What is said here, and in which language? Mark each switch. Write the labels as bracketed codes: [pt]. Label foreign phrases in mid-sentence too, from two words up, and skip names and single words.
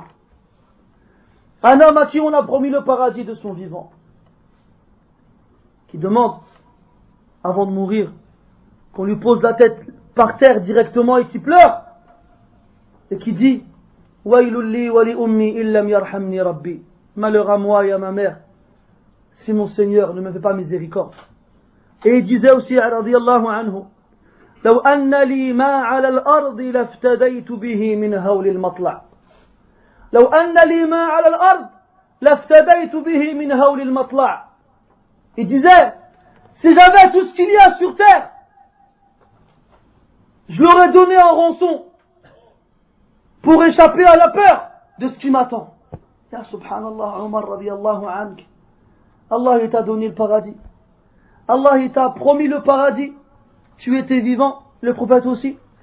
[fr] Un homme à qui on a promis le paradis de son vivant, qui demande avant de mourir qu'on lui pose la tête par terre directement et qui pleure et qui dit [ar] ويل لي ولأمي إن لم يرحمني ربي, [fr] malheur à moi et à ma mère si mon Seigneur ne me fait pas miséricorde. Et il disait aussi [ar] رضي الله عنه, لو أن لي ما على الأرض لافتديت به من هول المطلع, لو أن لي ما على الأرض لافتديت به من هول المطلع. [fr] Il disait, si j'avais tout ce qu'il y a sur terre, je l'aurais donné en rançon pour échapper à la peur de ce qui m'attend. [ar] يا سبحان الله, [fr] Omar [ar] رضي الله عنه, [fr] Allah il t'a donné le paradis, Allah il t'a promis le paradis, tu étais vivant, le prophète aussi.